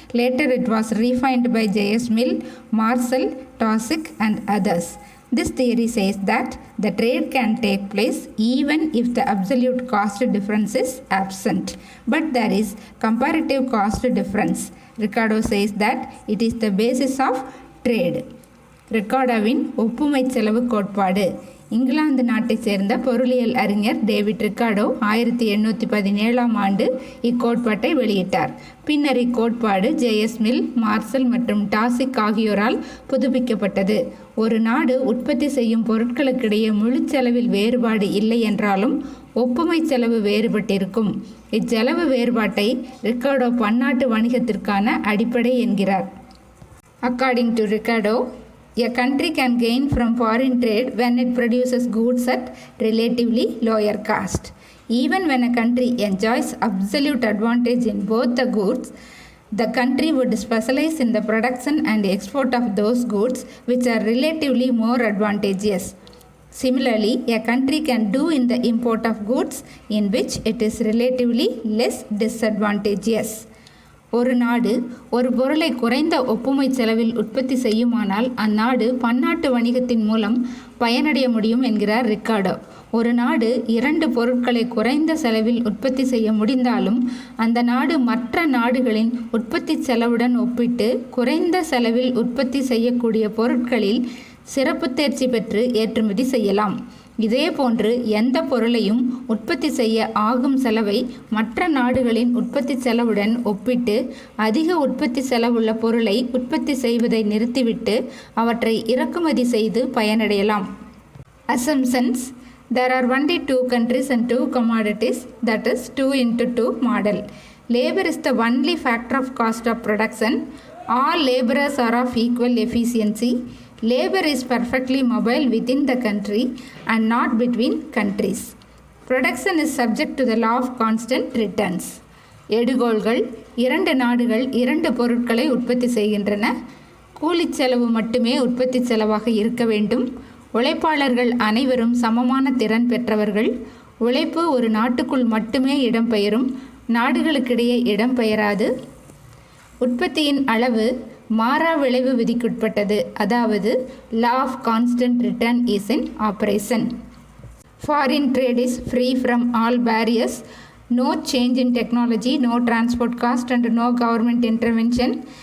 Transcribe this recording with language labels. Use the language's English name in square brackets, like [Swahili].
[English] Later it was refined by J.S. Mill, Marshall, Taussig and others. This theory says that the trade can take place even if the absolute cost difference is absent. But there is comparative cost difference. Ricardo says that it is the basis of trade. [Tamil] ரிக்கார்டோவின் ஒப்புமை செலவு கோட்பாடு. இங்கிலாந்து நாட்டைச் சேர்ந்த பொருளியல் அறிஞர் David Ricardo 1817 இக்கோட்பாட்டை வெளியிட்டார். பின்னர் இக்கோட்பாடு JS mill, marshal மற்றும் டாசிக் ஆகியோரால் புதுப்பிக்கப்பட்டது. ஒரு நாடு உற்பத்தி செய்யும் பொருட்களுக்கிடையே முழு செலவில் வேறுபாடு இல்லை என்றாலும் ஒப்புமை செலவு வேறுபட்டிருக்கும். இச்செலவு வேறுபாட்டை ரிக்கார்டோ பன்னாட்டு வணிகத்திற்கான அடிப்படை என்கிறார். [English] According to Ricardo, a country can gain from foreign trade when it produces goods at relatively lower cost. Even when a country enjoys absolute advantage in both the goods, the country would specialize in the production and export of those goods which are relatively more advantageous. Similarly, a country can do in the import of goods in which it is relatively less disadvantageous. [Tamil] ஒரு நாடு ஒரு பொருளை குறைந்த ஒப்புமை செலவில் உற்பத்தி செய்யுமானால் அந்நாடு பன்னாட்டு வணிகத்தின் மூலம் பயனடைய முடியும் என்கிறார் ரிக்கார்டோ. ஒரு நாடு இரண்டு பொருட்களை குறைந்த செலவில் உற்பத்தி செய்ய முடிந்தாலும் அந்த நாடு மற்ற நாடுகளின் உற்பத்தி செலவுடன் ஒப்பிட்டு குறைந்த செலவில் உற்பத்தி செய்யக்கூடிய பொருட்களில் சிறப்பு தேர்ச்சி பெற்று ஏற்றுமதி செய்யலாம். இதேபோன்று எந்த பொருளையும் உற்பத்தி செய்ய ஆகும் செலவை மற்ற நாடுகளின் உற்பத்தி செலவுடன் ஒப்பிட்டு அதிக உற்பத்தி செலவுள்ள பொருளை உற்பத்தி செய்வதை நிறுத்திவிட்டு அவற்றை இறக்குமதி செய்து பயனடையலாம். [English] Assumptions. There are only two countries and two commodities, that is 2x2 model. Labor is the only factor of cost of production. All laborers are of equal efficiency. Labor is perfectly mobile within the country and not between countries. Production is subject to the law of constant returns. [Tamil] எடுகோள்கள். இரண்டு நாடுகள் இரண்டு பொருட்களை உற்பத்தி செய்கின்றன. கூலிச் செலவு மட்டுமே உற்பத்தி செலவாக இருக்க வேண்டும். உழைப்பாளர்கள் அனைவரும் சமமான திறன் பெற்றவர்கள். உழைப்பு ஒரு நாட்டுக்குள் மட்டுமே இடம்பெயரும், நாடுகளுக்கிடையே இடம்பெயராது. உற்பத்தியின் அளவு மாறா விளைவு விதிக்குட்பட்டது, அதாவது [English] law of constant return is in operation. Foreign trade is free from all barriers. No change in technology, no transport cost and no government intervention.